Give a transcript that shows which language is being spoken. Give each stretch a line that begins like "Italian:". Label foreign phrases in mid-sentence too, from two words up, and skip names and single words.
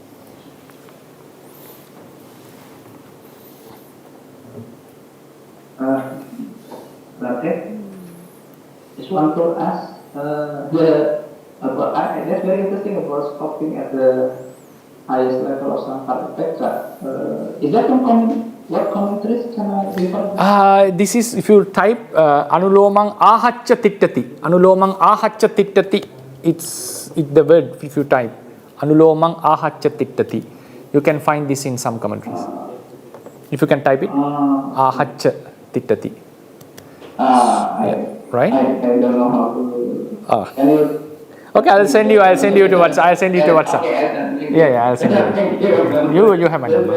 English: Just want to ask, that's very interesting about stopping at the highest level of Sankarupekha. Is that one comment? What commentaries can I refer to? This is, if you type
Pali: Anulomang ahaccha tittati, Anulomang ahaccha tittati,
English: it's the word, if you type
Pali: Anulomang ahaccha tittati,
English: you can find this in some commentaries. If you can type it,
Pali: ahaccha tittati.
English: Right? I don't know how to. Can you? Okay, I'll send you to WhatsApp. I'll send you to WhatsApp. Yeah, I'll send you. You have my number.